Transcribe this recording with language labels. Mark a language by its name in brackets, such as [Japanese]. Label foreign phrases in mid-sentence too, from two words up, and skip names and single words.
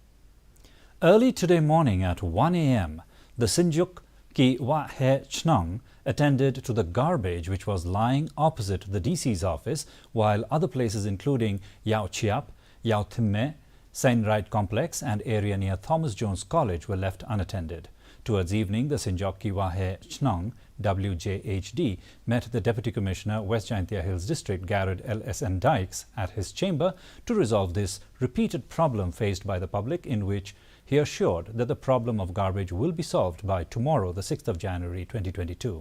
[English] Early today morning at 1 a.m., the Sinjuk Ki Wa He Chnong attended to the garbage which was lying opposite the DC's office, while other places including Yao Chiap, Yao Thimme, Saint Wright Complex and area near Thomas Jones College were left unattended. Towards evening, the Sinjok Ki Wahe Shillong WJHD met the Deputy Commissioner, West Jaintia Hills District, Garrett L.S.N. Dykes, at his chamber to resolve this repeated problem faced by the public, in which he assured that the problem of garbage will be solved by tomorrow, the 6th of January 2022.